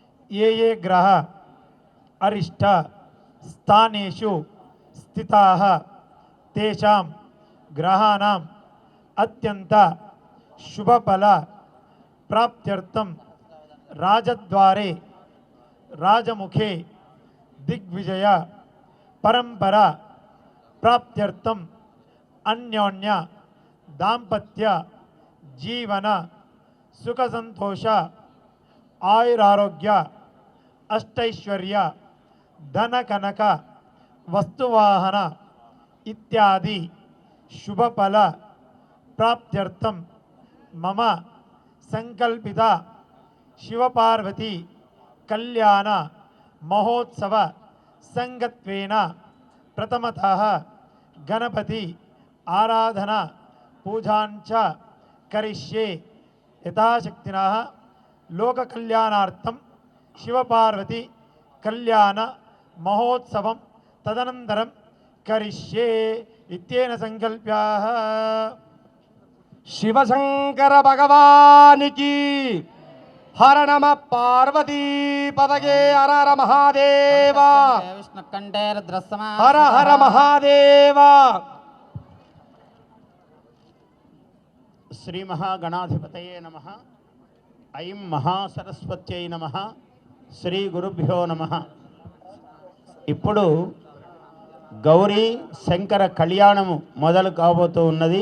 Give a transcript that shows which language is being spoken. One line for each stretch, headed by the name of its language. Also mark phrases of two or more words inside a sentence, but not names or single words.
Sanskrit: ये ये ग्रह अरिष्ट स्थानेषु स्थिताः तेषां ग्रहाणाम् अत्यंत शुभफल प्राप्त्यर्थं राजद्वारे राजमुखे दिग्विजय परंपरा प्राप्त्यर्थं अन्योन्य दाम्पत्य जीवन सुख संतोष आयुरारोग्य अष्टैश्वर्य धन कनक वस्तुवाहन इत्यादि शुभफल प्राप्त्यर्थं मम संकल्पित शिवपार्वती कल्याण महोत्सव संगत्वेन प्रथमतः गणपति आराधना पूजांच करिष्ये यथाशक्तिनः लोक कल्याणार्थं शिवपार्वती कल्याण महोत्सवं तदनन्तरं करिष्ये इत्येन संकल्प्याः।
Hindi: शिवशंकर भगवान की हर नम पार्वती पदगे हर हर महादेव
Sanskrit: विष्णुकंठे रुद्रस्समा हर हर महादेव। శ్రీ మహాగణాధిపతయే నమః ఐం మహాసరస్వత్యై నమః శ్రీ గురుభ్యో నమః.
Telugu: ఇప్పుడు గౌరీ శంకర కళ్యాణము మొదలు కాబోతూ ఉన్నది.